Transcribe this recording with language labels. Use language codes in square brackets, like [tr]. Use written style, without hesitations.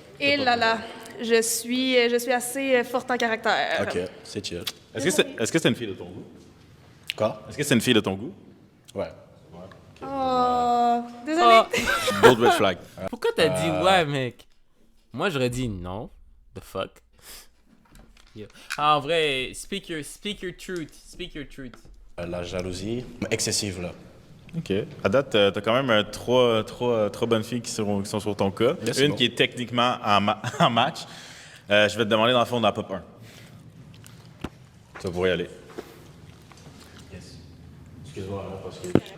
[fr] Et là là, je suis assez forte en caractère. OK, c'est chill. Est-ce que c'est une fille de ton goût? Quoi? Est-ce que c'est une fille de ton goût? Ouais. Oh, désolé. D'autres red flags. Pourquoi t'as dit ouais, mec? Moi, j'aurais dit non. [en] The fuck? Yo. [fr] Ah, en vrai, [en] speak your truth. Speak your truth. [fr] La jalousie excessive, là. OK. À date, t'as quand même trois bonnes filles qui sont sur ton cas. Yeah, c'est Une bon. qui est techniquement en match. Je vais te demander, dans le fond, d'en pop un. Tu vas pouvoir y aller. Excuse-moi, parce que...